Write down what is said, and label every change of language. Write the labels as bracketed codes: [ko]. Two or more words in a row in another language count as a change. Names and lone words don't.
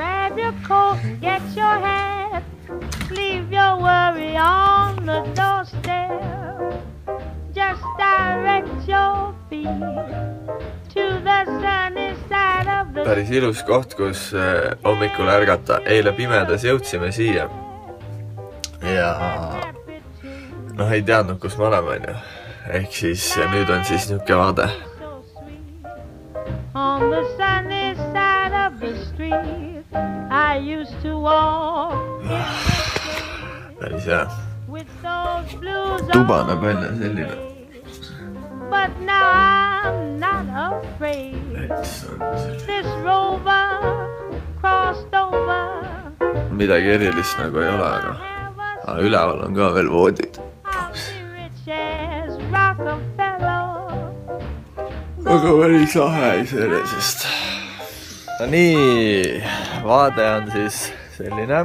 [en] grab your coat, get your hat, leave your worry on the doorstep. Just direct your feet to the sunny side of the... [et] Päris ilus koht, kus hommikul ärgata. Eile pimedas jõudsime siia. Ja noh, ei teadnud, kus me oleme, on ju. Ehk siis nüüd on siis niuke vaade. [en] On the sunny side of the street I used to walk [et] Päris hea. Tuba näeb välja selline. [en] But now I'm not afraid. This rover crossed over. [et] Midagi erilist nagu ei ole, aga üleval on ka veel voodid. Aga päris lahe iseenesest. No nii, vaade on siis selline.